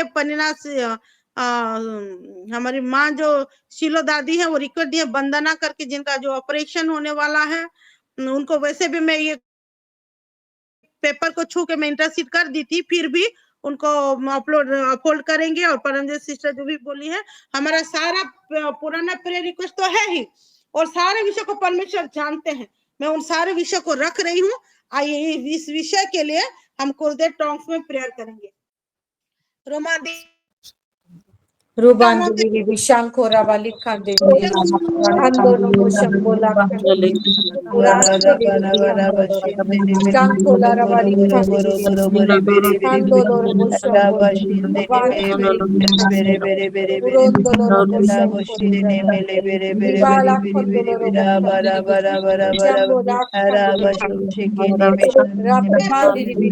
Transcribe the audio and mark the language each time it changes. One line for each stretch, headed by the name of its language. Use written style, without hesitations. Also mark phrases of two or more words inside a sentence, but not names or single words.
Hindi: पन्ना से हमारी माँ जो शिलो दादी है वो रिक्वेस्ट दिए वंदना करके, जिनका जो ऑपरेशन होने वाला है उनको वैसे भी मैं ये पेपर को छू के मैं इंटरसीड कर दी थी, फिर भी उनको अपलोड करेंगे। और परमजीत सिस्टर जो भी बोली है, हमारा सारा पुराना
English: prayer request
Hindi: तो है ही, और सारे विषय को परमेश्वर जानते हैं। मैं उन सारे विषय को रख रही हूँ। आइए इस विषय के लिए हम कुछ देर टॉन्ग्स में प्रेयर करेंगे। Rubandu Vishankora Valikande Ando Robo Shambola Urande Shankola Valikande Ando Robo Shambola Urondo Robo Shambola Ribala Kondolo Robo Shambola Rapapandi